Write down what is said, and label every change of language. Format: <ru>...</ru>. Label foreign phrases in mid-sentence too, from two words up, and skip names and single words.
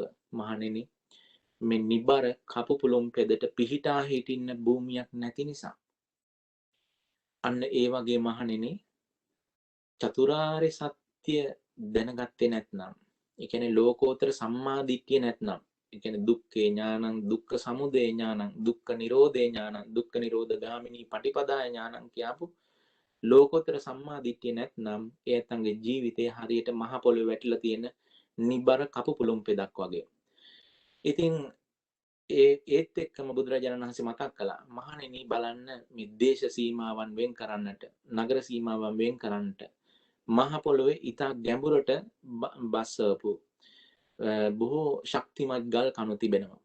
<si>මහණෙනි මේ නිබර කපු පුළුම් පෙදට පිහිටා හිටින්න භූමියක් නැති නිසා. අන්න ඒ වගේ මහණෙනි චතුරාර්ය සත්‍ය දැනගත්තේ නැත්නම්, ඒ කියන්නේ ලෝකෝත්තර සම්මා දිට්ඨිය නැත්නම්, ඒ කියන්නේ</si> <pi>දුක්ඛේ ඥානං, දුක්ඛ සමුදය ඥානං, දුක්ඛ නිරෝධේ ඥානං, දුක්ඛ නිරෝධ ගාමිනී පටිපදාය ඥානං</pi> <si>කියපු ලෝකෝත්තර සම්මා දිට්ඨිය නැත්නම් ඒ අතංගේ ජීවිතේ හරියට මහ පොළොවේ වැටිලා තියෙන නිබර කපු පුළුම් පෙදක් වගේ. ඉතින් ඒත් එක්කම බුදුරජාණන් වහන්සේ මතක් කළා මහණෙනි බලන්න මේ දේශ සීමාවන් වෙන් කරන්නට, නගර සීමාවන් වෙන් කරන්නට මහ පොළොවේ ඉතා ගැඹුරට බස්සවපු බොහෝ ශක්තිමත් ගල් කණු තිබෙනවා.</si>